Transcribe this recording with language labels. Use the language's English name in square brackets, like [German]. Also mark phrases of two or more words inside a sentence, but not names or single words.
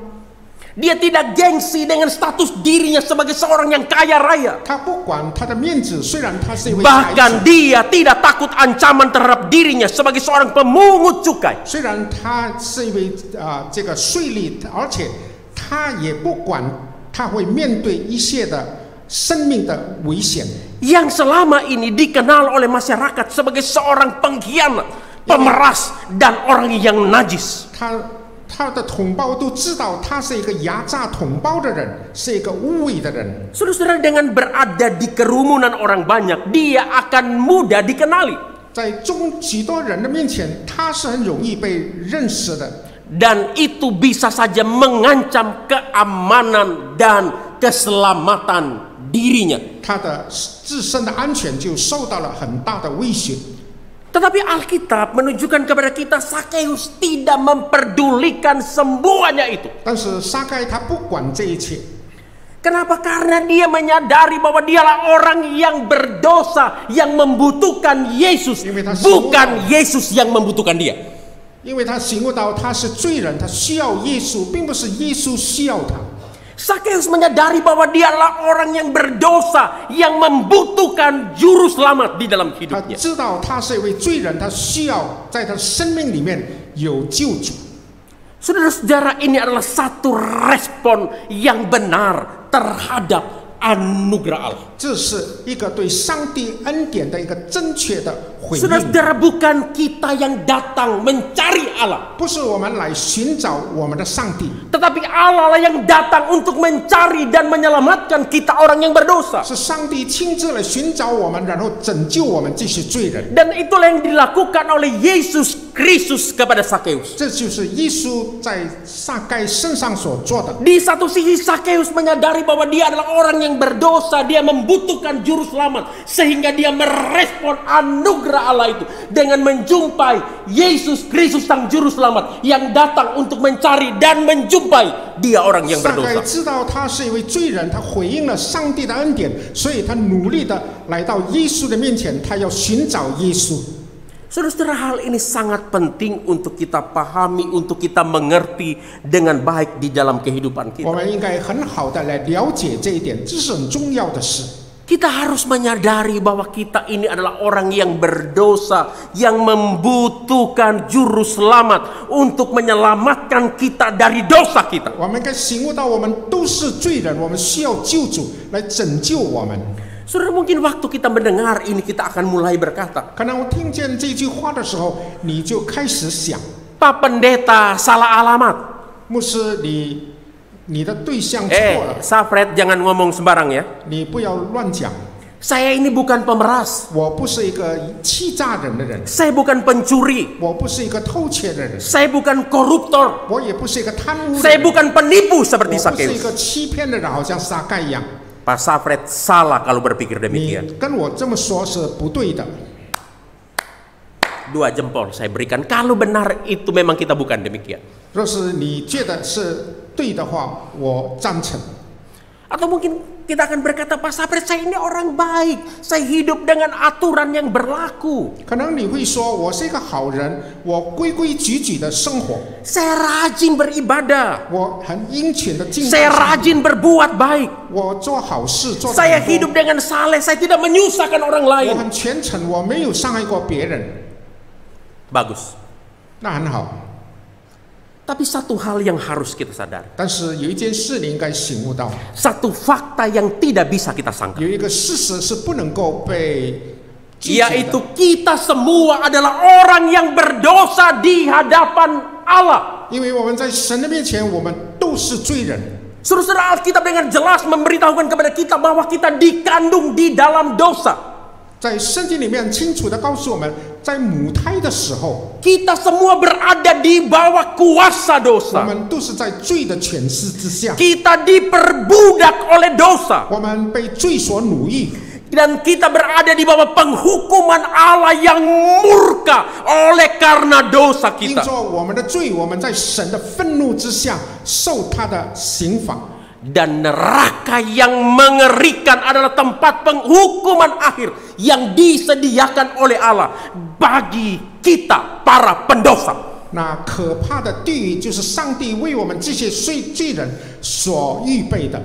[Indonesian] Dia tidak gengsi dengan status dirinya sebagai seorang yang kaya raya. [Chinese] 他不管他的面子，虽然他是一位财 [Indonesian] Bahkan [Chinese] 主， [Indonesian] dia tidak takut ancaman terhadap dirinya sebagai seorang pemungut cukai. [Chinese] 虽然他是一位这个税吏，而且他也不管他会面对一些的生命的危险。 [Indonesian] Yang selama ini dikenal oleh masyarakat sebagai seorang pengkhianat, pemeras, dan orang yang najis. [Chinese] 他的同胞都知道他是一个压榨同胞的人，是一个污秽的人。 [Indonesian] Saudara-saudara, dengan berada di kerumunan orang banyak, dia akan mudah dikenali. [Chinese] 在许多人的面前，他是很容易被认识的。 [Indonesian] Dan itu bisa saja mengancam keamanan dan keselamatan dirinya. [Chinese] 他的自身的安全就受到了很大的威胁。 [Indonesian] Tetapi Alkitab menunjukkan kepada kita Sakeus tidak memperdulikan semuanya itu. [Chinese] 但是撒该他不管这一切， [Indonesian] Kenapa? Karena dia menyadari bahwa dialah orang yang berdosa, yang membutuhkan Yesus, bukan Yesus yang membutuhkan dia. [Chinese] 因为他醒悟到他是罪人，他需要耶稣，并不是耶稣需要他。 [Indonesian] Sakeus menyadari bahwa dia adalah orang yang berdosa, yang membutuhkan juru selamat di dalam [Chinese] 他 [Indonesian] hidupnya. [Chinese] 知道他是一位罪人，他需要在他生命里面有救主。 [Indonesian] Saudara-saudara, ini adalah satu respon yang benar terhadap anugerah Allah. [Chinese] 这是一个对上帝恩典的一个正确的回应， [Indonesian] Saudara-saudara, bukan kita yang datang mencari Allah, [Chinese] 不是我们来寻找我们的上帝， [Indonesian] tetapi Allah lah yang datang untuk mencari dan menyelamatkan kita orang yang berdosa. [Chinese] 是上帝亲自来寻找我们，然后拯救我们这些罪人。 [Indonesian] Dan itulah yang dilakukan oleh Yesus Kristus kepada Sakeus. [Chinese] 这就是耶稣在撒该身上所做的。 [Indonesian] Di satu sisi Sakeus menyadari bahwa dia adalah orang yang berdosa, dia membutuhkan juru selamat, sehingga dia merespon anugerah Allah itu dengan menjumpai Yesus Kristus Sang Juru Selamat yang datang untuk mencari dan menjumpai dia orang yang [Chinese] 撒该 [Indonesian] berdosa. [Chinese] 知道他是一位罪人，他回应了上帝的恩典，所以他努力的来到耶稣的面前，他要寻找耶稣。 [Indonesian] Saudara-saudara, hal ini sangat penting untuk kita pahami, untuk kita mengerti dengan baik di dalam kehidupan [Chinese] 我 [Indonesian] kita. [Chinese] 们应该很好的来了解这一点，这是很重要的事。 [Indonesian] Kita harus menyadari bahwa kita ini adalah orang yang berdosa, yang membutuhkan juru selamat untuk menyelamatkan kita dari dosa kita. [Chinese] 我们应该醒悟到，我们都是罪人，我们需要救主来拯救我们。 [Indonesian] Saudara, mungkin waktu kita mendengar ini kita akan mulai berkata, [Chinese] 可能我听见这句话的时候，你就开始想， [Indonesian] Pak Pendeta salah alamat. [Chinese] 牧师，你的对象错了， [Indonesian] Safred, jangan ngomong sembarang ya. [Chinese] 你不要乱讲。 [Indonesian] Saya ini bukan pemeras. [Chinese] 我不是一个欺诈人的人， [Indonesian] Saya bukan pencuri. [Chinese] 我不是一个偷窃的人， [Indonesian] Saya bukan koruptor. [Chinese] 我也不是一个贪污的 [Indonesian] Saya [Chinese] 人， [Indonesian] bukan penipu [Chinese] 我 [Indonesian] seperti [Chinese] 不是一 [Indonesian] Sakeus. [Chinese] 个欺骗的人，好像撒该一样。 [Indonesian] Pak Safred salah kalau berpikir [Chinese] 你 [Indonesian] demikian. [Chinese] 跟我这么说是不对的。 [Indonesian] 2 jempol saya berikan kalau benar itu memang kita bukan demikian. [Chinese] 若是你觉得是对的话，我赞成。 [Indonesian] Atau mungkin kita akan berkata, Pak Safred, saya ini orang baik. Saya hidup dengan aturan yang berlaku. [Chinese] 可能你会说，我是一个好人，我规规矩矩的生活， [Indonesian] Saya rajin beribadah. [Chinese] 我很殷勤的敬 [Indonesian] Saya [Chinese] 拜上帝， [Indonesian] rajin berbuat baik. [Chinese] 我做好事，做得 [Indonesian] Saya [Chinese] 很多 [Indonesian] hidup dengan saleh. Saya tidak menyusahkan orang [Chinese] 我 [Indonesian] lain. [Chinese] 很虔诚，我没有伤害过别人， [Indonesian] Bagus. [Chinese] 那很好。 [Indonesian] Tapi satu hal yang harus kita sadari. [Chinese] 但是有一件事你应该醒悟到， [Indonesian] Satu fakta yang tidak bisa kita sangka. [Chinese] 有一个事实是不能够被拒绝的， [Indonesian] Yaitu kita semua adalah orang yang berdosa di hadapan Allah. [Chinese] 因为我们在神的面前，我们都是罪人。 [Indonesian] Saudara, Alkitab dengan jelas memberitahukan kepada kita bahwa kita dikandung di dalam dosa. [Chinese] 在圣经里面清楚的告诉我们，在母胎的时候， [Indonesian] kita semua berada di bawah kuasa [Chinese] 我 [Indonesian] dosa. [Chinese] 们都是在罪的权势之下， [Indonesian] Kita diperbudak oleh dosa. [Chinese] 我们被罪所奴役， [Indonesian] Dan kita berada di bawah penghukuman Allah yang murka oleh karena dosa [Chinese] 因 [Indonesian] kita. [Chinese] 着我们的罪，我们在神的愤怒之下受他的刑罚。 [Indonesian] Dan neraka yang mengerikan adalah tempat penghukuman akhir yang disediakan oleh Allah bagi kita para pendosa. [Chinese] 那可怕的地狱就是上帝为我们这些罪人所预备的，